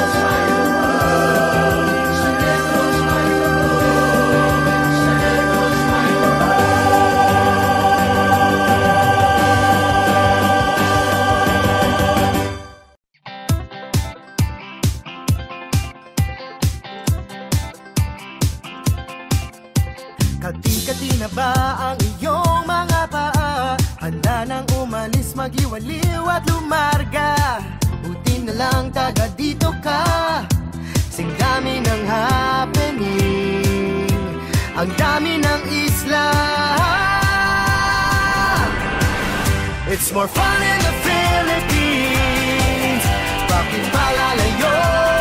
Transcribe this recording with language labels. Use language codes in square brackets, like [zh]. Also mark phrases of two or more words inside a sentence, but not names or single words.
[tl] sa Negros may tubo sa Negros may tubo kati-kati na ba ang iyong mga paa? Handa nang umalis, mag-iwaliw at lumarga. Buti na lang taga dito ka. Singdami ng happening, ang dami ng isla. [en] It's more fun in the Philippines. [tl] Bakit malalayo?